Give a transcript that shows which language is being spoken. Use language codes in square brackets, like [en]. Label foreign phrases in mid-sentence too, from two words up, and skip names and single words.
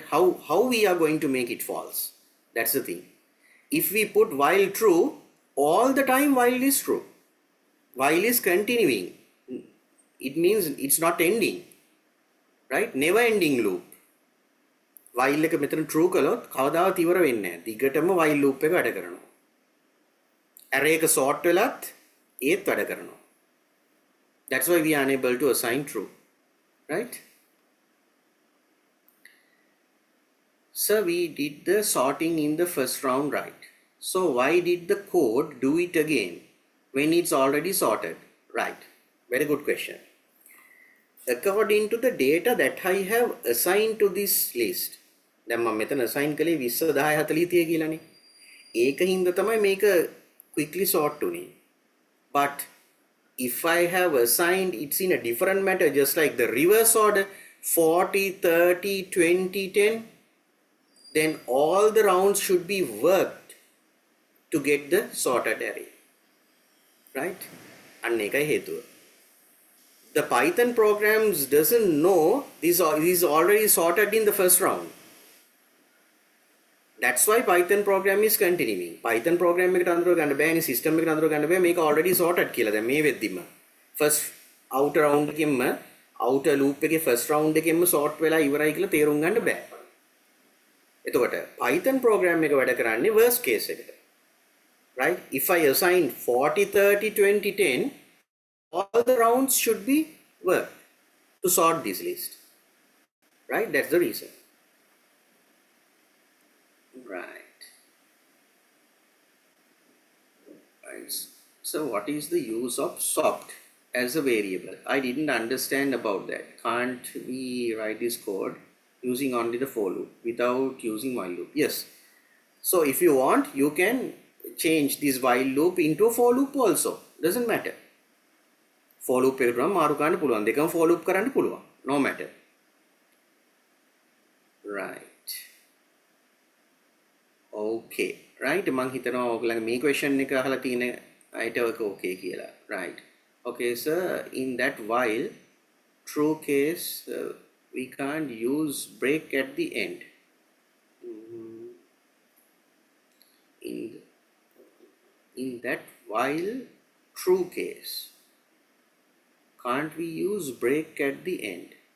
[en] How we are going to make it false? That's the thing. If we put while true, all the time while is true. While is continuing. It means it's not ending, right? Never ending loop. [si] While එක මෙතන true කළොත් කවදාවත් ඉවර වෙන්නේ නැහැ. දිගටම [en] while loop [si] එක වැඩ කරනවා. array එක sort වෙලත් ඒත් වැඩ කරනවා. [en] That's why we are unable to assign true, right? So we did the sorting in the first round, right? So why did the code do it again when it's already sorted? Right. Very good question. According to the data that I have assigned to this list, [si] දැන් මම මෙතන assign කළේ 20 10 40 30 කියලානේ. ඒක හින්දා තමයි මේක quickly sort උනේ. [en] But if I have assigned it's in a different matter, just like the reverse order 40 30 20 10, then all the rounds should be worked to get the sorted array, right? [si] අන්න ඒකයි හේතුව. [en] The Python programs doesn't know this is already sorted in the first round. That's why Python program is continuing. [si] Python program එකට අඳුර ගන්න බෑනේ, system එකට අඳුර ගන්න බෑ මේක [en] already sorted [si] කියලා. දැන් මේ වෙද්දිම [en] first outer round [si] එකෙන්ම [en] outer loop [si] එකේ [en] first round [si] එකෙන්ම sort වෙලා ඉවරයි කියලා තේරුම් ගන්න බෑ. එතකොට Python program එක වැඩ කරන්නේ [en] worst case [si] එකට. [en] Right? If I assign 40 30 20 10, all the rounds should be worked to sort this list. Right? That's the reason. Right. Right. So what is the use of swapped as a variable? I didn't understand about that. Can't we write this code using only the for loop without using while loop? Yes. So if you want, you can change this while loop into a for loop also. Doesn't matter. For loop [si] එකට නම් මාරු කරන්න පුළුවන්. දෙකම [en] for loop [si] කරන්න පුළුවන්. [en] No matter. Right. Okay. Right. [si] මං හිතනවා ඔයගලගේ මේ question එක අහලා තියෙන අයට ඔක okay කියලා. [en] Right. Okay, sir. In that while true case, we can't use break at the end. In that while true case, can't we use break at the end?